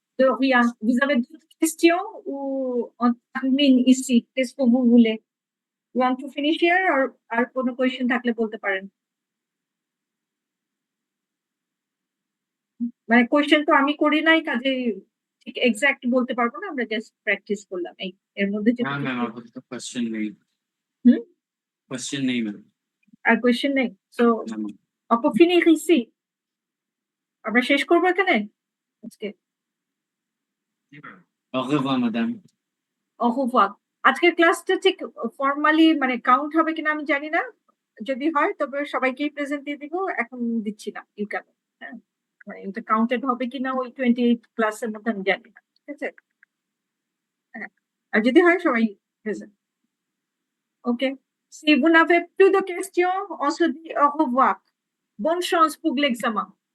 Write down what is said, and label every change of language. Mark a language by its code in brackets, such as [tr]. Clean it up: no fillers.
[fr] Donc, oui, hein, vous avez d'autres questions ou on termine ici? Qu'est-ce que vous voulez? [en] You want to finish here or [bn] আর কোনো question থাকলে বলতে পারেন। মানে question তো আমি করি নাই, কাজে ঠিক এক্সাক্ট বলতে পারবো না, আমরা জাস্ট প্র্যাকটিস করলাম। এই এর মধ্যে যদি হ্যাঁ ম্যাম আপাতত কোশ্চেন নেই। হুম? কোশ্চেন নেই ম্যাম। আর কোয়েশ্চেন নেই, সো না ma'am. [fr] on peut finir ici. [bn] আমরা শেষ করবো এখানে আজকে। [fr] Au revoir, madame. Au revoir. [bn] আজকের ক্লাসটা ঠিক ফর্মালি মানে কাউন্ট হবে কিনা আমি জানি না, যদি হয় তবে সবাইকেই প্রেজেন্ট দিয়ে দিব, এখন দিচ্ছি না। ইউ ক্যান, হ্যাঁ, মানে এটা কাউন্টেড হবে কিনা ওই 28 ক্লাসের মধ্যে আমি জানি না, ঠিক আছে? হ্যাঁ, আর যদি হয় সবাই present. [fr] ওকে, si vous n'avez plus de questions, on se dit au revoir. Bonne chance pour l'examen.